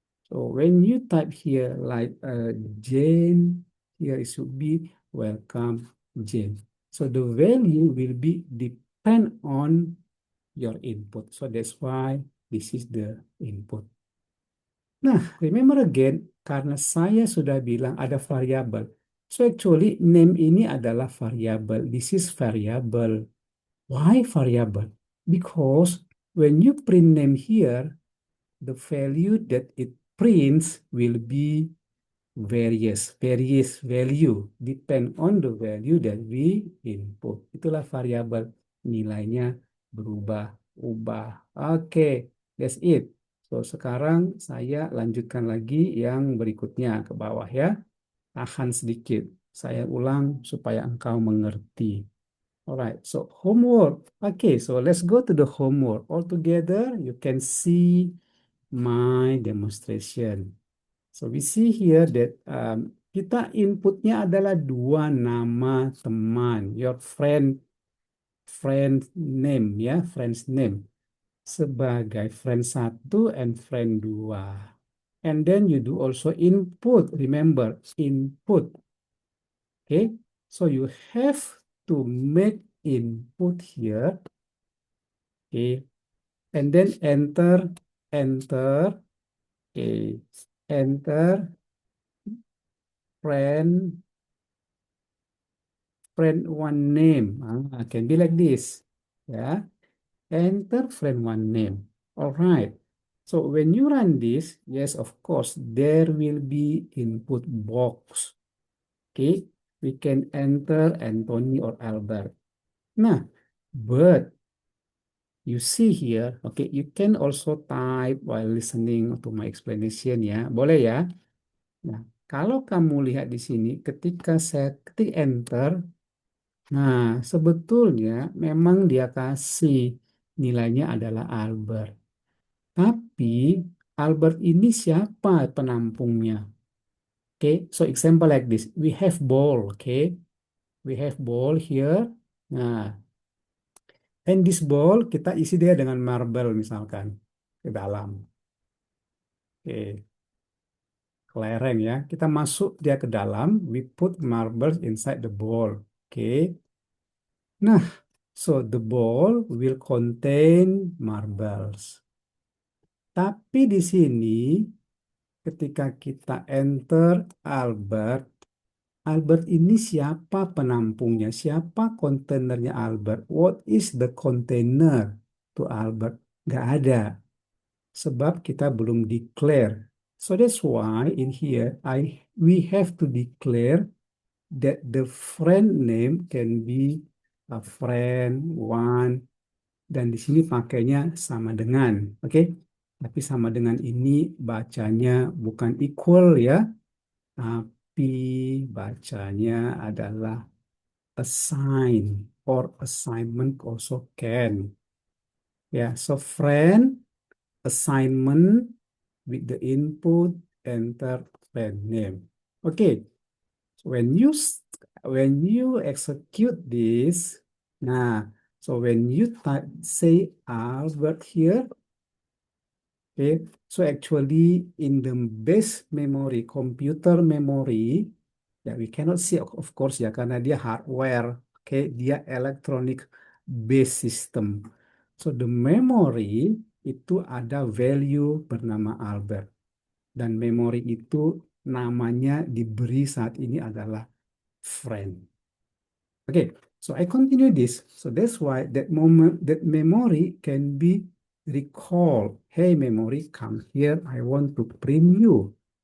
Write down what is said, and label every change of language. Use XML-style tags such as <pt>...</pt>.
<en>So when you type here like Jane, here it should be welcome Jane. So the value will be depend on your input. So that's why this is the input.</en> <id>Nah,</id> <en>remember again,</en> <id>karena saya sudah bilang ada variabel.</id> <en>So actually</en> <id>name ini adalah variabel.</id> <en>This is variable. Why variable? Because when you print name here, the value that it prints will be various value depend on the value that we input.</en> <id>Itulah variabel, nilainya berubah-ubah.</id> <en>Oke, that's it.</en> <id>So sekarang saya lanjutkan lagi yang berikutnya ke bawah ya. Tahan sedikit. Saya ulang supaya engkau mengerti.</id> <en>Alright, so homework. Okay, so let's go to the homework. All together, you can see my demonstration. So we see here that</en> <id>kita inputnya adalah dua nama teman,</id> <en>your friend name ya, friend's name sebagai friend satu and friend dua. And then you do also input. Remember input. Okay, so you have to make input here. Okay, and then enter. Okay, enter friend one name. Can be like this. Yeah. Enter friend one name. All right. So when you run this, yes, of course, there will be input box. Okay. We can enter Anthony or Albert. Nah, but you see here, okay, you can also type while listening to my explanation ya.</en> <id>Boleh ya? Nah, kalau kamu lihat di sini, ketika saya ketik enter, nah sebetulnya memang dia kasih nilainya adalah Albert. Tapi Albert ini siapa penampungnya?</id> <en>Okay, so example like this, we have ball, okay, we have ball here.</en> <id>Nah,</id> <en>and this ball</en> <id>kita isi dia dengan marble misalkan ke dalam. Oke, kelereng ya. Kita masuk dia ke dalam,</id> <en>we put marbles inside the ball.</en> <id>Oke.</id> <en>Nah, so the ball will contain marbles.</en> <id>Tapi di sini ketika kita enter Albert, Albert ini siapa penampungnya? Siapa kontainernya Albert?</id> <en>What is the container to Albert?</en> <id>Nggak ada. Sebab kita belum declare.</id> <en>So that's why in here we have to declare that the friend name can be a friend one,</en> <id>dan di sini pakainya sama dengan,</id> <en>oke?</en> <id>Tapi sama dengan ini bacanya bukan equal ya, tapi bacanya adalah assign</id> <en>or assignment also can. Ya, so friend assignment with the input enter friend name. Okay, so when you execute this, nah, so when you type say Albert here, okay, so actually in the base memory, computer memory, ya we cannot see of course ya</en> <id>karena dia hardware,</id> <en>okay, dia electronic base system. So the memory</en> <id>itu ada value bernama Albert. Dan memori itu namanya diberi saat ini adalah friend.</id> <en>Okay, so I continue this. So that's why that moment, that memory can be recalled. Hey, memory, come here. I want to print you.</en>